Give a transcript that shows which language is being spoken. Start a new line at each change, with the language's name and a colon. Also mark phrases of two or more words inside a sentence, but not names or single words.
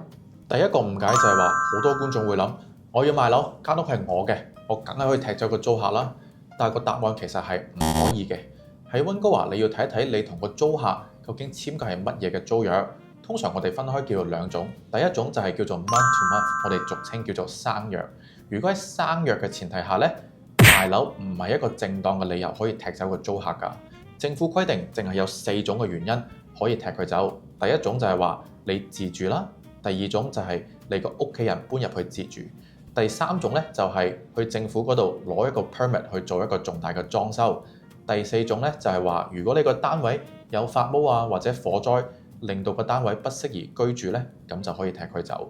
Cantonese: 第一個誤解就係話好多觀眾會諗，我要賣樓，間屋係我嘅，我梗係可以踢走個租客啦。但係個答案其實係唔可以嘅。喺溫哥華你要睇一睇你同個租客究竟簽嘅係乜嘢嘅租約。通常我哋分開叫做2種，第一種就係叫做
English: month to month，
Cantonese: 我哋俗稱叫做生約。如果喺生約嘅前提下咧，賣樓唔係一個正當嘅理由可以踢走個租客㗎。政府規定淨係有4種嘅原因可以踢佢走。第一種就係話你自住啦，第二種就係你個屋企人搬入去自住，第3種咧就係去政府嗰度攞一個 permit 去做一個重大嘅裝修，第4種咧就係話如果你個單位有發毛啊或者火災，令到個單位不適宜居住咧，咁就可以踢佢走。